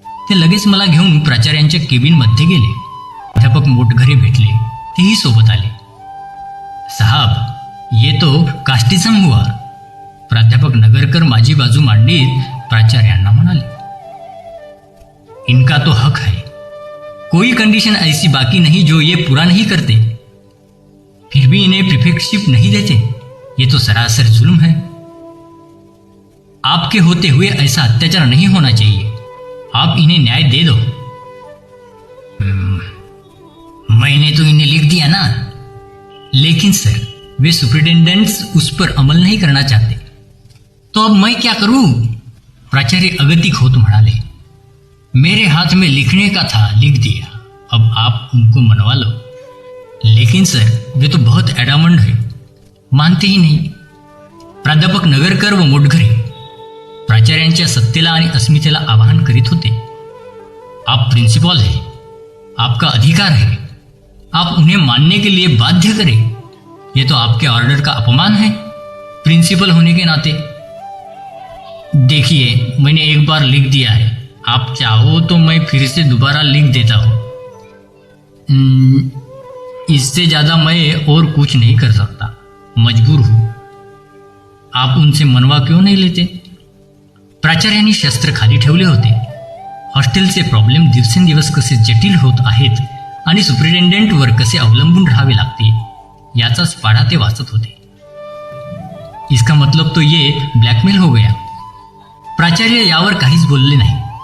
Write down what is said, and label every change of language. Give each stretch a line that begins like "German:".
Marathi: ते लगेच मला घेऊन प्राचार्यांच्या केबिनमध्ये गेले. प्राध्यापक मोटघरे भेटले. तेही सोबत आले.
Hindi: साहब, ये तो कास्टिझम हुआ.
Marathi: प्राध्यापक नगरकर माझी बाजू मांडीत प्राचार्यांना म्हणाले,
Hindi: इनका तो हक है. कोई कंडीशन ऐसी बाकी नहीं जो ये पूरा नहीं करते. फिर भी इन्हें प्रिफेक्टशिप नहीं देते. ये तो सरासर जुल्म है. आपके होते हुए ऐसा अत्याचार नहीं होना चाहिए. आप इन्हें न्याय दे दो. मैंने तो इन्हें लिख दिया ना. लेकिन सर, वे सुपरिटेंडेंट्स उस पर अमल नहीं करना चाहते. तो अब मैं क्या करूं?
Marathi: प्राचार्य अगतिक होत म्हणाले,
Hindi: मेरे हाथ में लिखने का था, लिख दिया. अब आप उनको मनवा लो. लेकिन सर, वे तो बहुत एडामंड है, मानते ही नहीं.
Marathi: प्राध्यापक नगरकर व मोटघरे प्राचार्यांच्या सत्तेला आणि अस्मितेला आवाहन करीत होते.
Hindi: आप प्रिंसिपल है, आपका अधिकार है. आप उन्हें मानने के लिए बाध्य करें. ये तो आपके ऑर्डर का अपमान है प्रिंसिपल होने के नाते. देखिए, मैंने एक बार लिख दिया है. आप चाहो तो मैं फिर से दोबारा लिख देता हूँ. इससे ज़्यादा मैं और कुछ नहीं कर सकता. मजबूर हूँ. आप उनसे मनवा क्यों नहीं लेते?
Marathi: प्राचार्यांनी शस्त्र खाली ठेवले होते. हॉस्टेलचे प्रॉब्लेम दिवसेंदिवस कसे जटिल होत आहेत आणि सुपरिटेंडेंटवर कसे अवलंबून राहावे लागते याचाच पाढा ते वाचत होते.
Hindi: इसका मतलब तो ये ब्लॅकमेल हो गया.
Marathi: प्राचार्य यावर काहीच बोलले नाही.